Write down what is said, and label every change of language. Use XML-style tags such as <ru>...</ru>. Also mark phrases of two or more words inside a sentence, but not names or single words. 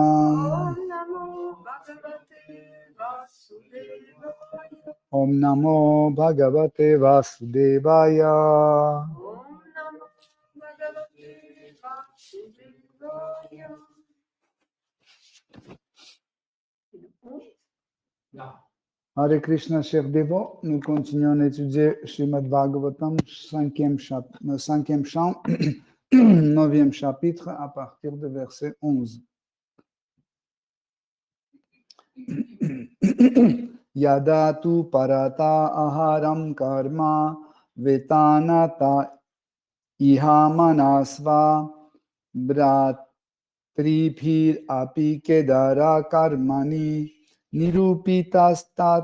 <sa>ॐ नमो भगवते वासुदेवाय हरे कृष्ण,</sa> <fr>chers dévots, nous continuons d'étudier Srimad Bhagavatam, cinquième chant, 9e chapitre, à partir de verset 11.</fr> <sa>यदा तु परत आहारं कर्म वेतनत इह मनस्व भ्रातृभिर् अपि केदार कर्मणि निरूपितस्तत्</sa>